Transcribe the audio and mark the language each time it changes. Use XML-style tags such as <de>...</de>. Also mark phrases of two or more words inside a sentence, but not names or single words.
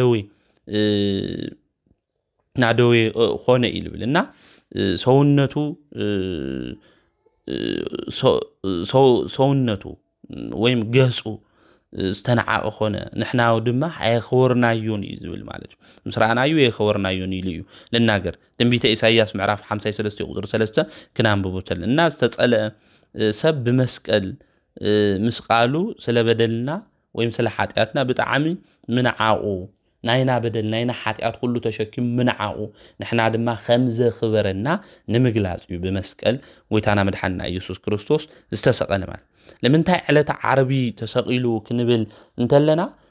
<ti>ናደዌ ኾነ ኢልብልና ሰውነቱ ወይም ገጹ ዝተነዓቀ ኾነ ንሕናው ድማ ኣይኸወርናዮን እዩ ዝብል ማለት እዩ ምስራናዩ ኣይኸወርናዮን ኢሉ እዩ ልናገር ትንቢተ ኢሳይያስ ምዕራፍ 53 ቁጥር 3 ክናንብቦተል እና ዝተጸለ ሰብ ብመስቀል ምስቃሉ ስለ በደልና ወይም ስለ ኃጢአትና ብጣዕሚ ምንዓቁ ናይና በደል ናይና ኃጢአት ሁሉ ተሸኪም ምንዓቁ ንሕና ድማ ከምዘ ኽበረና ንምግላጽ እዩ ብመስቀል ጎይታና መድሓኒና ኢየሱስ ክርስቶስ ዝተሰቀለ ማለት ለምንታይ ዕለተ ዓርቢ ተሰቂሉ ክንብል እንተለና</ti>